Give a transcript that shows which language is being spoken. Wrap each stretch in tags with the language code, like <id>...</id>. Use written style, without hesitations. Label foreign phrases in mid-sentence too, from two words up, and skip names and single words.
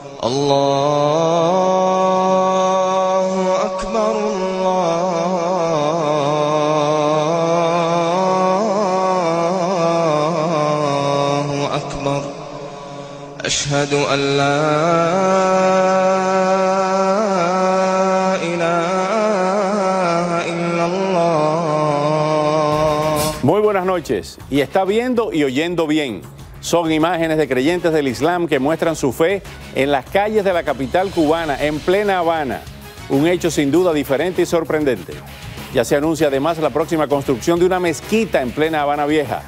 <ar>الله أكبر الله أكبر أشهد أن لا إله إلا الله.</ar> <es>Muy buenas noches. Y está viendo y oyendo bien. Son imágenes de creyentes del Islam que muestran su fe en las calles de la capital cubana, en plena Habana. Un hecho sin duda diferente y sorprendente. Ya se anuncia además la próxima construcción de una mezquita en plena Habana Vieja.</es>